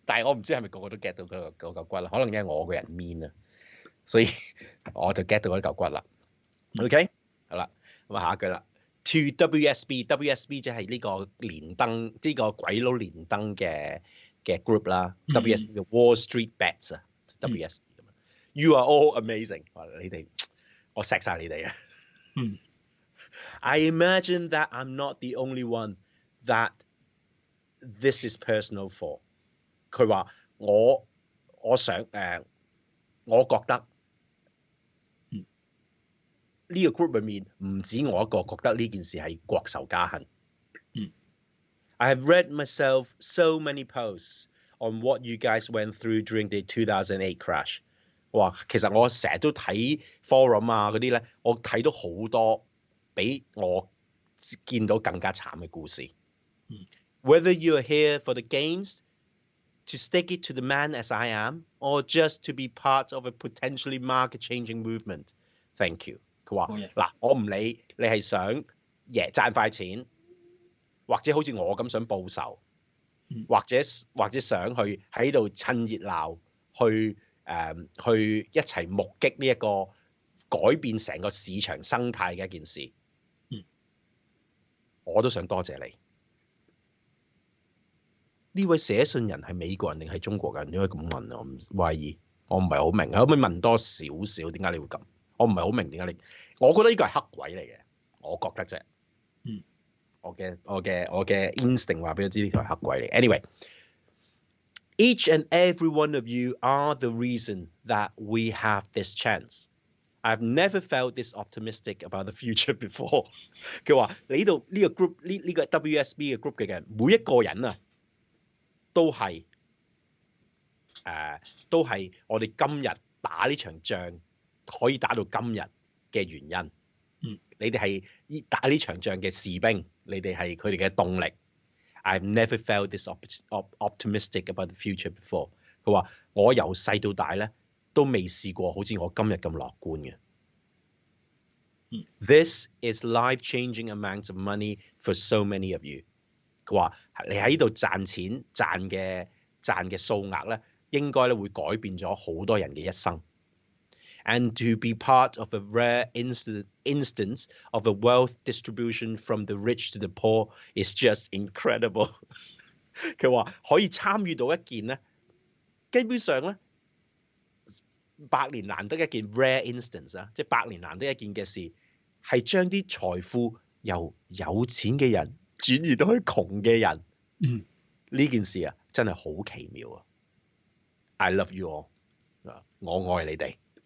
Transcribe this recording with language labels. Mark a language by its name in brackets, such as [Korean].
[Cantonese] 但係我唔知係咪個個都 get 到嗰嚿骨啦。可能因為我個人 mean 啊，所以我就 get 到嗰嚿骨啦。 OK， 好啦，咁啊下一句啦。To WSB 即係呢個連登，呢個鬼佬連登嘅 group 啦。 WSB 嘅 Wall Street Bets 啊，WSB 咁啊。 [English] You are all amazing， [Cantonese] 你哋我錫晒你哋啊。 [English] I imagine that I'm not the only one that this is personal for。 [Cantonese] 佢話我想我覺得。呢個 group 裏面唔止我一個覺得呢件事係國仇家恨。 [English] I have read myself so many posts on what you guys went through during the 2008 crash。 [Cantonese] 哇，其實我成日都睇 forum 啊嗰啲咧，我睇到好多比我見到更加慘嘅故事。 [English] Whether you are here for the gains, to stick it to the man as I am, or just to be part of a potentially market-changing movement, thank you。 [Cantonese] 佢話嗱，我唔理你係想賺快錢，或者好似我咁想報仇，或者想去喺度趁熱鬧，去一齊目擊呢一個改變成個市場生態嘅一件事。我都想多謝你。呢位寫信人係美國人定係中國人？點解咁問啊？我唔懷疑，我唔係好明，可唔可以問多少少？點解你會咁？我唔係好明點解你，我覺得呢個係黑鬼嚟嘅，我覺得啫。我嘅 instinct 話俾我知呢條係黑鬼嚟。 [English] Anyway, each and every one of you are the reason that we have this chance. I've never felt this optimistic about the future before. [Cantonese] 佢話你呢度呢個 group 呢個 WSB 嘅 group 嘅人，每一個人啊，都係我哋今日打呢場仗可以打到今日嘅原因。你哋係打呢場仗嘅士兵，你哋係佢哋嘅動力。 [English] I've never felt this optimistic about the future before。 [Cantonese] 佢話我由細到大咧都未試過好似我今日咁樂觀嘅。 [English] This is life-changing amounts of money for so many of you。 [Cantonese] 佢話你喺度賺錢賺嘅數額咧，應該咧會改變咗好多人嘅一生。 [English] And to be part of a rare instance of a wealth distribution from the rich to the poor is just incredible 。 [Cantonese] 佢話可以參與到一件咧，基本上咧百年難得一件 rare instance 啊，即係百年難得一件嘅事，係將啲財富由有錢嘅人轉移到去窮嘅人。呢件事啊，真係好奇妙啊 ！ [English] I love you all， [Cantonese] 我愛你哋。